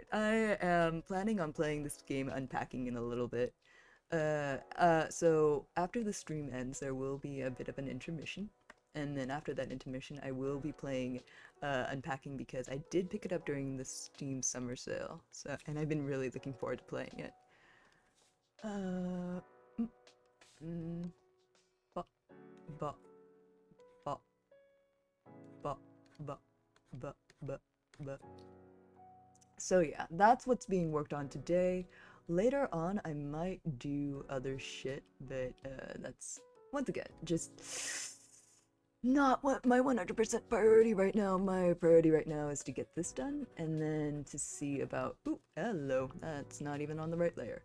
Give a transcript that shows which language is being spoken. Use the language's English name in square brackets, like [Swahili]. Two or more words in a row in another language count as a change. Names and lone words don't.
[English] I am planning on playing this game Unpacking in a little bit. So after the stream ends, there will be a bit of an intermission. And then after that intermission, I will be playing Unpacking because I did pick it up during the Steam summer sale. So, and I've been really looking forward to playing it. Uh, mm, mm, ba, ba, ba, ba, ba, ba, ba, ba. So yeah, that's what's being worked on today. Later on, I might do other shit, but that's, once again, just not what my 100% priority right now. My priority right now is to get this done, and then to see about, ooh, hello, that's not even on the right layer.